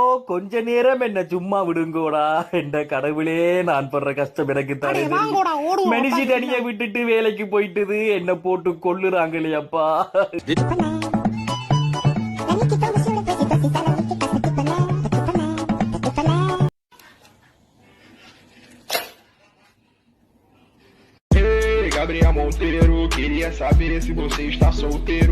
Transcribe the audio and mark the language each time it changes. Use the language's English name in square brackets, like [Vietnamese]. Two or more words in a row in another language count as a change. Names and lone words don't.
[Tamil] கொஞ்ச நேரம் என்ன சும்மா விடுங்கோடா. என்ற கடவுளே, நான் படுற கஷ்டம் எனக்கு தெரியும். மனுஷி தனியா விட்டுட்டு வேலைக்கு போயிட்டுது, என்ன போட்டு கொள்ளுறாங்களே அப்பா. [Portuguese] Gabriel Monteiro, queria saber se você está solteiro.